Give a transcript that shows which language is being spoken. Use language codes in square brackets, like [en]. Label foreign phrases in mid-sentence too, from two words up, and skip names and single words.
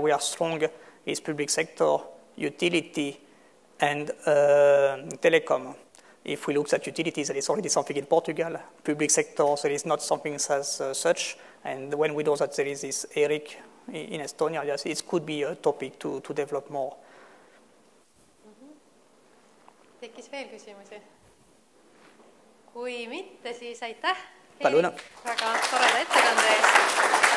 [en] We are strong, is public sector, utility, and telecom. If we look at utilities, there is already something in Portugal. Public sector, there is not something as such. And when we know that there is this Erik in Estonia, yes, it could be a topic to develop more. [et] Tekkis veel küsimusi? Kui mitte, siis aitäh! Palun! Väga toreda ettekande eest!